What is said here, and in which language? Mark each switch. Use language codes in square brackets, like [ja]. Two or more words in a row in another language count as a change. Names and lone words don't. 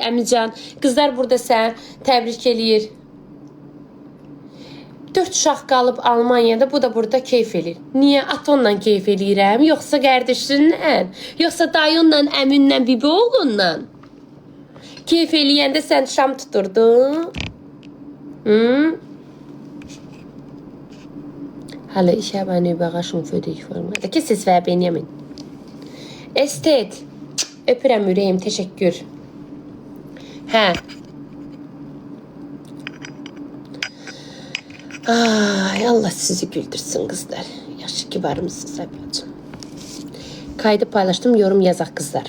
[az] Əmican, qızlar burada səni təbrik eləyir. 4 uşaq qalıb Almaniyada, bu da burada keyf eləyir. Niyə? Atonla keyf eləyirəm, yoxsa qardaşınla, yoxsa dayınla, əminlə, bibi oğlunla? Keyf eləyəndə sən şam tuturdun. [de] Hallo, ich habe eine Überraschung für dich. [az] Kes ses ver Benjamin. Estet. Öpürəm ürəyim, təşəkkür. Hə. Ay, Allah sizi güldürsün kızlar. Yaxşı ki varmısınız bacım. Kaydı paylaşdım, yorum yazaq kızlar.